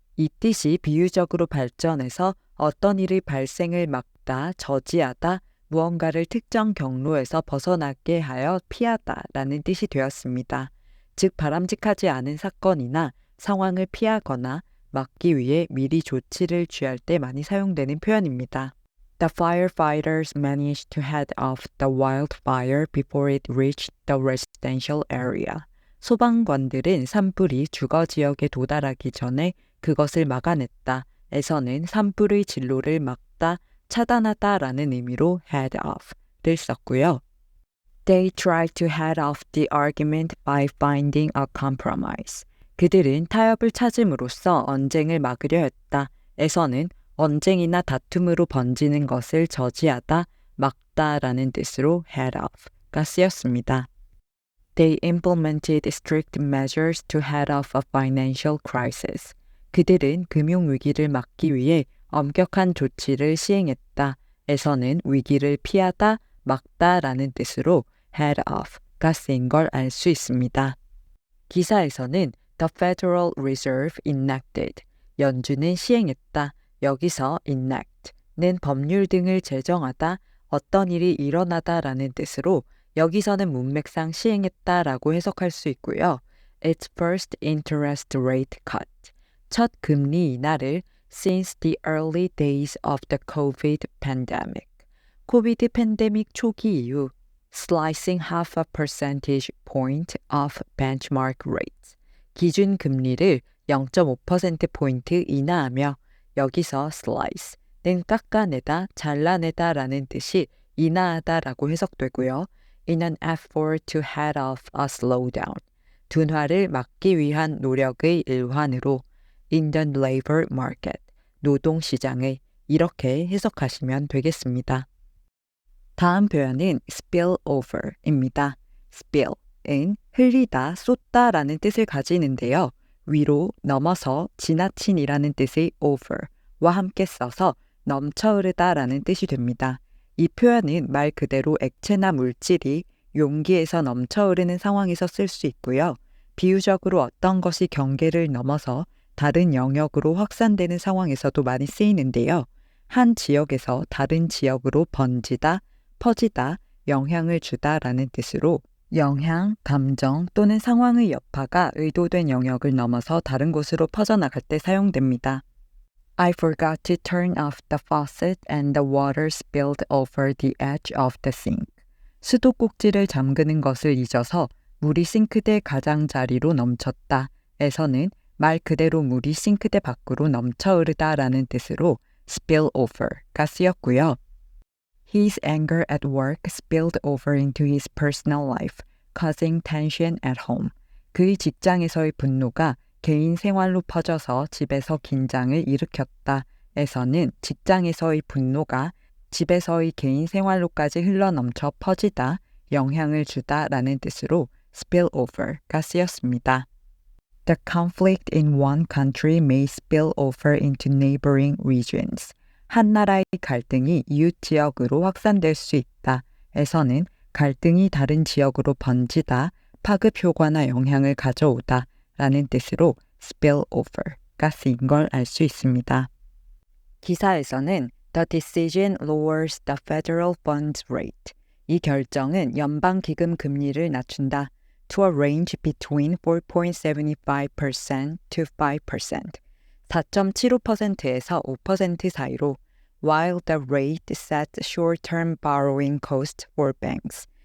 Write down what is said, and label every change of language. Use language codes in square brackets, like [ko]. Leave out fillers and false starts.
[ko] 이 뜻이 비유적으로 발전해서 어떤 일의 발생을 막다, 저지하다, 무언가를 특정 경로에서 벗어나게 하여 피하다라는 뜻이 되었습니다. 즉 바람직하지 않은 사건이나 상황을 피하거나 막기 위해 미리 조치를 취할 때 많이 사용되는 표현입니다. [en] The firefighters managed to head off the wildfire before it reached the residential area. [ko] 소방관들은 산불이 주거 지역에 도달하기 전에 그것을 막아냈다. 에서는 산불의 진로를 막다, 차단하다라는 의미로 head off를 썼고요. [en] They tried to head off the argument by finding a compromise. [ko] 그들은 타협을 찾음으로써 언쟁을 막으려 했다. 에서는 언쟁이나 다툼으로 번지는 것을 저지하다, 막다라는 뜻으로 head off가 쓰였습니다. [en] They implemented strict measures to head off a financial crisis. [ko] 그들은 금융위기를 막기 위해 엄격한 조치를 시행했다. 에서는 위기를 피하다, 막다라는 뜻으로 head off가 쓰인 걸 알 수 있습니다. 기사에서는 [en] The Federal Reserve enacted, [ko] 연준은 시행했다. 여기서 enact는 법률 등을 제정하다, 어떤 일이 일어나다라는 뜻으로 여기서는 문맥상 시행했다라고 해석할 수 있고요. [en] Its first interest rate cut, [ko] 첫 금리 인하를 [en] since the early days of the COVID pandemic, [ko] 코비드 팬데믹 초기 이후 [en] slicing half a percentage point off benchmark rates, [ko] 기준 금리를 0.5%포인트 인하하며 여기서 slice는 깎아내다, 잘라내다라는 뜻이 인하하다라고 해석되고요. [en] In an effort to head off a slowdown, [ko] 둔화를 막기 위한 노력의 일환으로 [en] in the labor market, [ko] 노동시장의 이렇게 해석하시면 되겠습니다. 다음 표현은 spillover입니다. spill은 흘리다, 쏟다라는 뜻을 가지는데요. 위로, 넘어서, 지나친이라는 뜻의 over와 함께 써서 넘쳐흐르다라는 뜻이 됩니다. 이 표현은 말 그대로 액체나 물질이 용기에서 넘쳐흐르는 상황에서 쓸 수 있고요. 비유적으로 어떤 것이 경계를 넘어서 다른 영역으로 확산되는 상황에서도 많이 쓰이는데요. 한 지역에서 다른 지역으로 번지다, 퍼지다, 영향을 주다라는 뜻으로 영향, 감정 또는 상황의 여파가 의도된 영역을 넘어서 다른 곳으로 퍼져나갈 때 사용됩니다. [en] I forgot to turn off the faucet and the water spilled over the edge of the sink. [ko] 수도꼭지를 잠그는 것을 잊어서 물이 싱크대 가장자리로 넘쳤다. 에서는 말 그대로 물이 싱크대 밖으로 넘쳐흐르다라는 뜻으로 spill over가 쓰였고요. [en] His anger at work spilled over into his personal life, causing tension at home. [ko] 그의 직장에서의 분노가 개인 생활로 퍼져서 집에서 긴장을 일으켰다. 에서는 직장에서의 분노가 집에서의 개인 생활로까지 흘러넘쳐 퍼지다, 영향을 주다라는 뜻으로 spill over가 쓰였습니다. [en] The conflict in one country may spill over into neighboring regions. [ko] 한 나라의 갈등이 이웃 지역으로 확산될 수 있다. 에서는 갈등이 다른 지역으로 번지다, 파급 효과나 영향을 가져오다 라는 뜻으로 spill over가 쓰인 걸 알 수 있습니다. 기사에서는 [en] The decision lowers the federal funds rate. [ko] 이 결정은 연방기금 금리를 낮춘다. [en] To a range between 4.75% to 5%. [ko] 4.75%에서 5% 사이로 [en] while the rate sets short-term borrowing cost for banks.